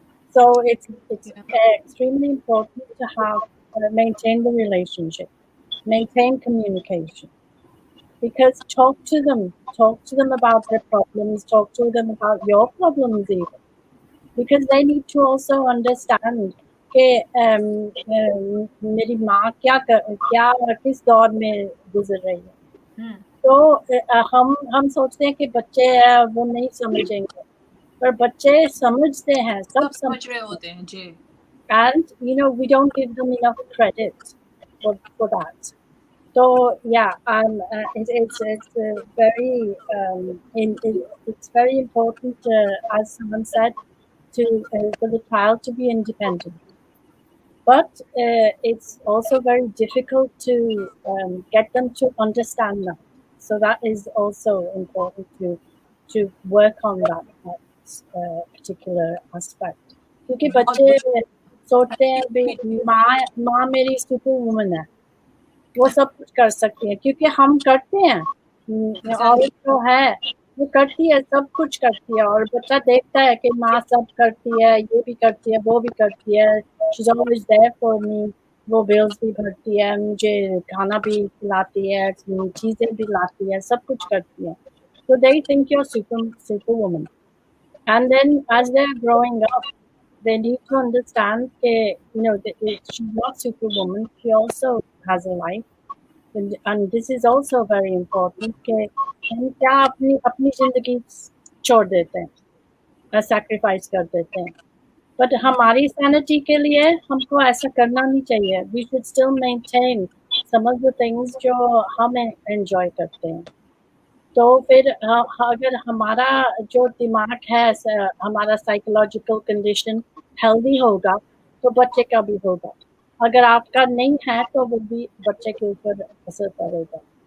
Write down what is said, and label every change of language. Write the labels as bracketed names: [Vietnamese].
[English] So it's extremely important to have maintain the relationship, maintain communication, because talk to them about their problems, talk to them about your problems even, because they need to also understand [Hindi] कि मेरी माँ क्या किस दौर में गुजर रही है. तो हम सोचते हैं कि बच्चे वो नहीं समझेंगे, पर बच्चे समझते हैं, सब समझ रहे होते हैं जी. [English] And we don't give them enough credit for that. So yeah, it's very it's very important, as someone said, for the child to be independent. But it's also very difficult to get them to understand that. So that is also important to work on that particular aspect. [Hindi] क्योंकि बच्चे सोचते हैं भी माँ मेरी super woman है, वो सब कुछ कर सकती है, क्योंकि हम करते हैं, औरत जो है वो करती है, सब कुछ करती है, और बच्चा देखता है कि माँ सब करती है, ये भी करती है, वो भी करती है, [English] she's always there for me, [Hindi] वो बिल्स भी भरती है, मुझे खाना भी खिलाती है, चीजें भी लाती है, सब कुछ करती है. [English] So they think you're superwoman, and then as they're growing up, they need to understand that she's not superwoman, she also has a life, and this is also very important [Hindi] कि हम क्या अपनी जिंदगी छोड़ देते हैं, [English] sacrifice कर देते हैं, but [Hindi] हमारी sanity के लिए हमको ऐसा करना नहीं चाहिए. [English] We should still maintain some of the things [Hindi] जो हम enjoy करते हैं. तो फिर अगर हमारा जो दिमाग है, हमारा psychological condition healthy होगा तो बच्चे का भी होगा, अगर आपका नहीं है तो वो भी बच्चे के ऊपर असर पड़ेगा.